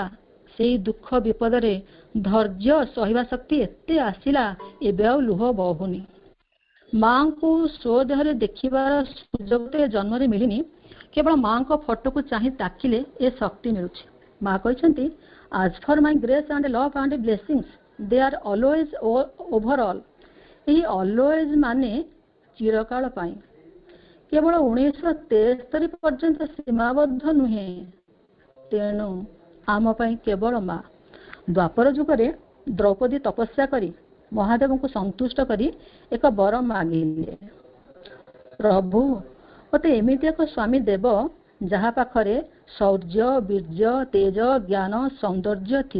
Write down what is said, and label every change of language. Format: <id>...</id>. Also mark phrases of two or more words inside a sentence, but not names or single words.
<or>ସେଇ ଦୁଃଖ ବିପଦରେ ଧୈର୍ଯ୍ୟ ସହିବା ଶକ୍ତି ଏତେ ଆସିଲା, ଏବେ ଆଉ ଲୁହ ବହୁନି। ମାଙ୍କୁ ସ୍ୱଦେହରେ ଦେଖିବାର ସୁଯୋଗ ତ ଏ ଜନ୍ମରେ ମିଳିନି, କେବଳ ମାଙ୍କ ଫଟୋକୁ ଚାହିଁ ତାକିଲେ ଏ ଶକ୍ତି ମିଳୁଛି। ମା କହିଛନ୍ତି,</or> <en>as for my grace and love and blessings, they are always over all।</en> <or>ଏହି always ମାନେ ଚିରକାଳ ପାଇଁ, କେବଳ 1973 ପର୍ଯ୍ୟନ୍ତ ସୀମାବଦ୍ଧ ନୁହେଁ। ତେଣୁ ଆମ ପାଇଁ କେବଳ ମା। ଦ୍ୱାପର ଯୁଗରେ ଦ୍ରୌପଦୀ ତପସ୍ୟା କରି ମହାଦେବଙ୍କୁ ସନ୍ତୁଷ୍ଟ କରି ଏକ ବର ମାଗିଲେ, ପ୍ରଭୁ ମୋତେ ଏମିତି ଏକ ସ୍ୱାମୀ ଦେବ ଯାହା ପାଖରେ ଶୌର୍ଯ୍ୟ, ବୀର୍ଯ୍ୟ, ତେଜ, ଜ୍ଞାନ, ସୌନ୍ଦର୍ଯ୍ୟ ଥିବ।</or>